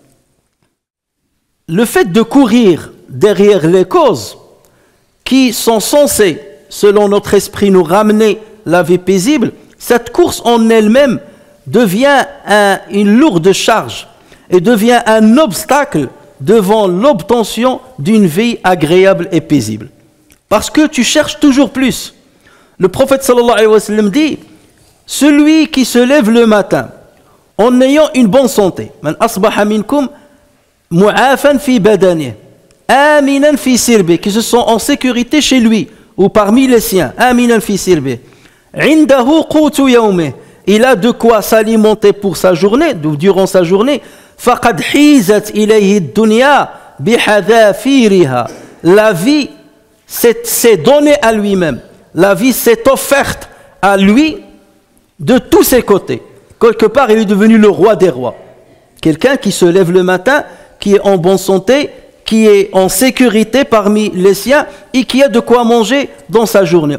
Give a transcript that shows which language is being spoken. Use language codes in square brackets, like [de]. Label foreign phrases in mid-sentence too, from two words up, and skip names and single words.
[fr] Le fait de courir derrière les causes qui sont censées, selon notre esprit, nous ramener la vie paisible, cette course en elle-même devient une lourde charge et devient un obstacle devant l'obtention d'une vie agréable et paisible. Parce que tu cherches toujours plus. Le prophète [ar] صلى الله عليه وسلم [fr] dit, celui qui se lève le matin en ayant une bonne santé, [ar] من أصبح منكم معافى في بدني، آمنا في سربي, [fr] qui se sont en sécurité chez lui ou parmi les siens, [ar] آمنا في سربي، عنده قوت يومي, [fr] il a de quoi s'alimenter pour sa journée, durant sa journée, [ar] فقد حيزت إليه الدنيا بحذافيرها, [fr] la vie s'est donnée à lui-même, la vie s'est offerte à lui de tous ses côtés. Quelque part, il est devenu le roi des rois. Quelqu'un qui se lève le matin, qui est en bonne santé, qui est en sécurité parmi les siens et qui a de quoi manger dans sa journée.